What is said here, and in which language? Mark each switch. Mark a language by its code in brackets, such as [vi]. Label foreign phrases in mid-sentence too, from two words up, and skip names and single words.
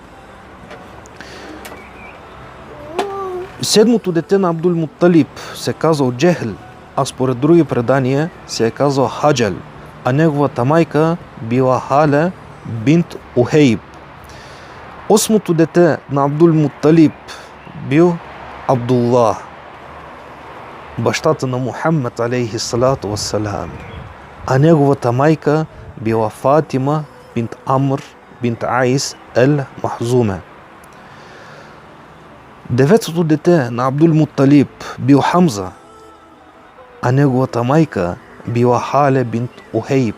[bg] Седмото дете на Абдул Мутталиб се казал Джехл, а според други предания се е казал Хаджал, а неговата майка била Халя бинт Ухейб. Осмото дете на Абдул Мутталиб бил Абдуллах, бащата на Мухаммед [ar] عليه الصلاة والسلام, [bg] а неговата майка била Фатима бинт Амр бинт Айс Ал-Махзума. Деветото дете на Абдул Мутталиб бил Хамза, а неговата майка била Халя бинт Ухейб.